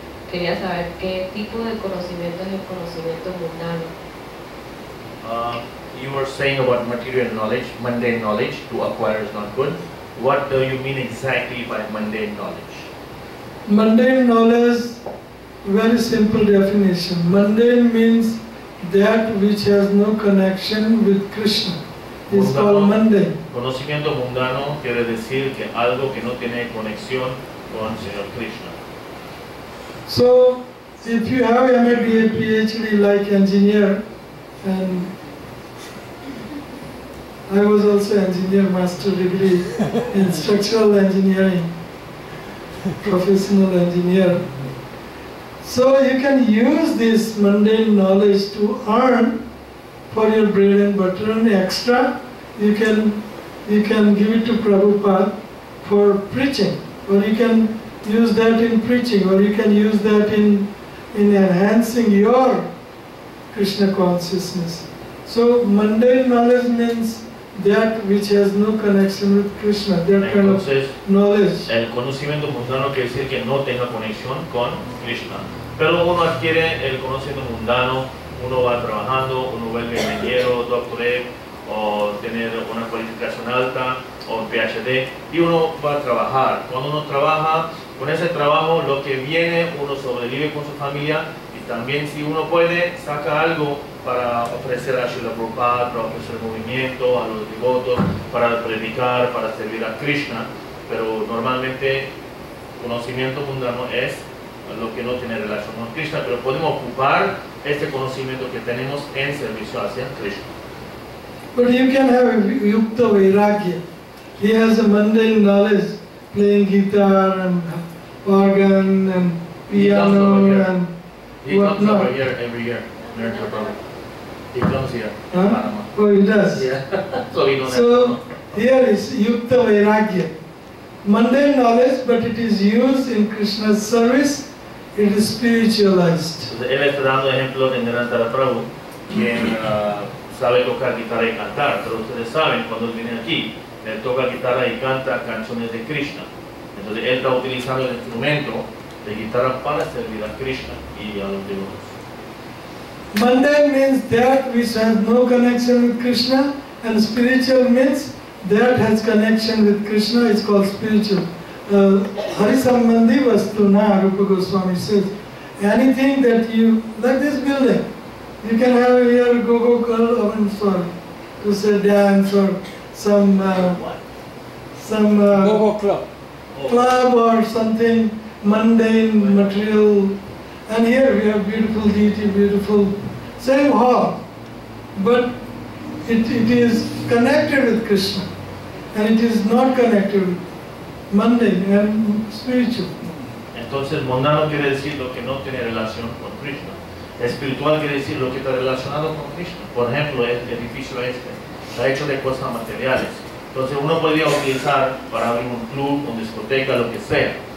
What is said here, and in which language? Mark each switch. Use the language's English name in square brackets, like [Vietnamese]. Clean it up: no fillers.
[Spanish] Quería saber qué tipo de conocimiento es el conocimiento mundano. [English] You were saying about material knowledge, mundane knowledge to acquire is not good. What do you mean exactly by mundane knowledge? Mundane knowledge, very simple definition. Mundane means that which has no connection with Krishna. It's called mundane. [Spanish] Conocimiento mundano quiere decir que algo que no tiene conexión con el Señor Krishna. [English] So, if you have MA, PhD like engineer, and I was also engineer, master degree in structural engineering, professional engineer. So you can use this mundane knowledge to earn for your bread and butter, and extra you can give it to Prabhupada for preaching, or you can use that in preaching, or you can use that in enhancing your Krishna consciousness. So mundane knowledge means that which has no connection with Krishna, that kind of knowledge. [Spanish] El conocimiento mundano quiere decir que no tenga conexión con Krishna. Pero uno adquiere el conocimiento mundano, uno va trabajando, uno vuelve ingeniero, doctorate, o tener una cualificación alta, o PhD, y uno va a trabajar. Cuando uno trabaja, con ese trabajo lo que viene, uno sobrevive con su familia y también si uno puede, saca algo para ofrecer a Srila Rupa, para ofrecer movimiento a los devotos, para predicar, para servir a Krishna, pero normalmente conocimiento mundano es lo que no tiene relación con Krishna, pero podemos ocupar este conocimiento que tenemos en servicio hacia Krishna. [English] But you can have a yukta vairagya. He has a mundane knowledge, playing guitar and organ and piano and He comes whatnot. over here every year, Nectar Prabhu. He comes here, Huh? Panama. Oh, he does. Yeah. So he knows So here is yukta vairagya. Mundane knowledge, but it is used in Krishna's service. It is spiritualized. Entonces, él está dando ejemplos de Nectar Prabhu, quien sabe tocar guitarra y cantar, pero ustedes saben, cuando él viene aquí, él toca guitarra y canta canciones de Krishna. Entonces él está utilizando el instrumento de guitarra para servir a Krishna y a los devotos. Mundane means that which has no connection with Krishna, and spiritual means that has connection with Krishna. It's called spiritual. Harisambandhi vastuna, Rupa Goswami says. Anything that you, like this building, you can have here go-go girl, to say dance or some Go-go club. club or something mundane material. And here we have beautiful deity, beautiful, same hall, but it is connected with Krishna, and it is not connected with mundane and spiritual. [Spanish] Entonces mundano quiere decir lo que no tiene relación con Krishna. Espiritual quiere decir lo que está relacionado con Krishna. Por ejemplo, el edificio este está hecho de cosas materiales. Entonces uno podría utilizar para abrir un club, una discoteca, lo que sea.